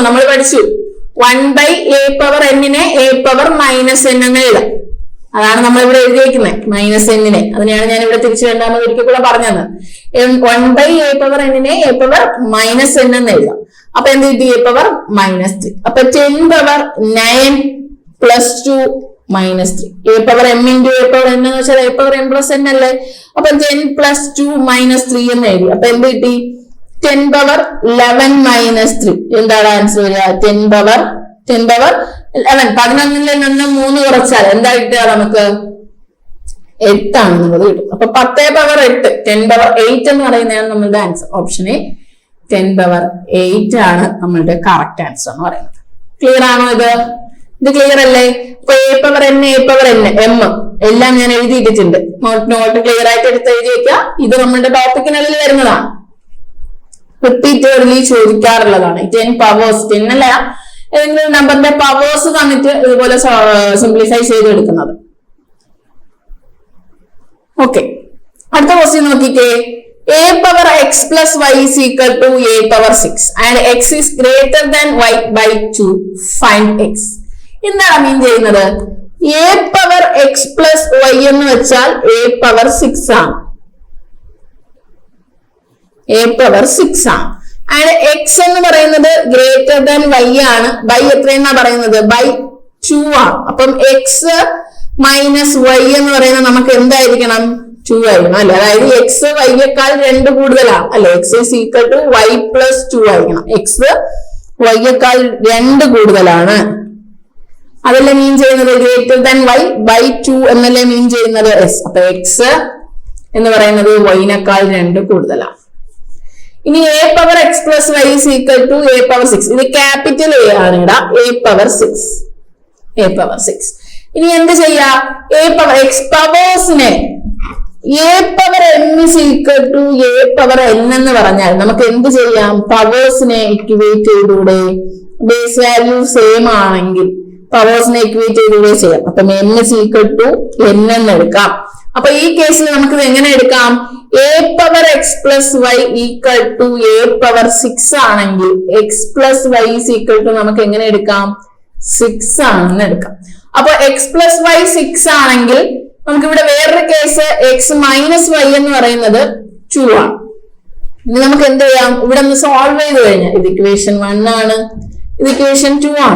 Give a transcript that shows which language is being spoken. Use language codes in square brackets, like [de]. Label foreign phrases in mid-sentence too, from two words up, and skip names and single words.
[ml] നമ്മൾ പഠിച്ചു 1/a⁴n നെ a⁻n എന്ന് എഴുതാം. അതാണ് നമ്മൾ ഇവിടെ എഴുതിയിരിക്കുന്നത് -n. അതിനെയാണ് ഞാൻ ഇവിടെ തിരിച്ച് രണ്ടാമത് ഒരിക്കൽ കൂടെ പറഞ്ഞത്. 1/a⁻n നെ a⁻n എന്ന് എഴുതാം. അപ്പൊ എന്ത് കിട്ടി? a⁻3. അപ്പൊ 10⁻9 + 2 -3. a⁻m × a⁻n എന്ന് വെച്ചാൽ a⁻m+n അല്ലേ. അപ്പൊ 10 + 2 -3 എന്ന് എഴുതി. അപ്പൊ എന്ത് കിട്ടി? 10⁻11 -3. എന്താണ് ആൻസർ വരിക? 10⁻11. 11ൽ നിന്ന് 3 കുറച്ചാൽ എന്താ കിട്ടുക? നമുക്ക് 8 ആണെന്നുള്ളത് കിട്ടും. അപ്പൊ 10⁻8 10⁻8 എന്ന് പറയുന്നതാണ് നമ്മളുടെ ആൻസർ. ഓപ്ഷൻ എ 10⁻8 ആണ് നമ്മളുടെ [en] correct answer [ml] എന്ന് പറയുന്നത്. ക്ലിയർ ആണോ? ഇത് ക്ലിയർ അല്ലേ? അപ്പൊ a⁻n a⁻n m എല്ലാം ഞാൻ എഴുതിയിട്ടുണ്ട്. നോട്ട് ക്ലിയർ ആയിട്ട് എടുത്ത് എഴുതി വെക്കുക. ഇത് നമ്മുടെ ടോപ്പിക്കിനുള്ളിൽ വരുന്നതാണ്, റിപ്പീറ്റഡ്ലി ചോദിക്കാറുള്ളതാണ്. 10 പവേഴ്സ് 10 അല്ല, ഏതെങ്കിലും നമ്പറിന്റെ പവേഴ്സ് തന്നിട്ട് ഇതുപോലെ സിംപ്ലിഫൈ ചെയ്തെടുക്കുന്നത്. ഓക്കെ, അടുത്ത ക്വസ്റ്റ്യൻ നോക്കിക്കേ. [en] a⁻x + y = a⁻6 and x is greater than y by 2. Find x. [ml] എന്താണ് മീൻ ചെയ്യുന്നത്? a⁻x + y എന്ന് വെച്ചാൽ a⁻6 ആണ്. a⁻6 ആണ്. ആൻഡ് x എന്ന് പറയുന്നത് [en] greater than y [ml] ആണ്. y എത്രയെന്നാ പറയുന്നത്? by 2 ആണ്. അപ്പം x - y എന്ന് പറയുന്നത് നമുക്ക് എന്തായിരിക്കണം? 2 ആയിരിക്കണം അല്ലെ. അതായത് x y-യേക്കാൾ 2 കൂടുതലാണ് അല്ലെ. [en] x is equal to y + 2 [ml] ആയിരിക്കണം. x y-യേക്കാൾ 2 കൂടുതലാണ്. അതല്ലേ മീൻ ചെയ്യുന്നത്? [en] greater than y by 2 [ml] എന്നല്ലേ മീൻ ചെയ്യുന്നത്? എസ്. അപ്പൊ x എന്ന് പറയുന്നത് y-നേക്കാൾ 2 കൂടുതലാണ്. ഇനി a⁻x + y = a⁻6. ഇത് ക്യാപിറ്റൽ A ആണ് ഇടാ. a⁻6. ഇനി എന്ത് ചെയ്യാ? a⁻x പവേഴ്സിനെ a⁻m = a⁻n എന്ന് പറഞ്ഞാൽ നമുക്ക് എന്ത് ചെയ്യാം? പവേഴ്സിനെ ഇക്വേറ്റ് ചെയ്തൂടെ? [en] base value [ml] സെയിം ആണെങ്കിൽ പവേഴ്സിനെ ഇക്വേറ്റ് ചെയ്തൂടെ ചെയ്യാം. അപ്പൊ m = n എന്ന് എടുക്കാം. അപ്പൊ ഈ കേസിൽ നമുക്ക് ഇത് എങ്ങനെ എടുക്കാം? a⁻x + y = a⁻6 ആണെങ്കിൽ x + y = നമുക്ക് എങ്ങനെ എടുക്കാം? 6 ആണെന്ന് എടുക്കാം. അപ്പൊ x + y 6 ആണെങ്കിൽ നമുക്ക് ഇവിടെ വേറൊരു കേസ് x - y എന്ന് പറയുന്നത് 2 ആണ്. ഇനി നമുക്ക് എന്ത് ചെയ്യാം? ഇവിടെ ഒന്ന് സോൾവ് ചെയ്ത് കഴിഞ്ഞാൽ ഇത് ഇക്വേഷൻ 1 ആണ്, ഇത് ഇക്വേഷൻ 2 ആണ്.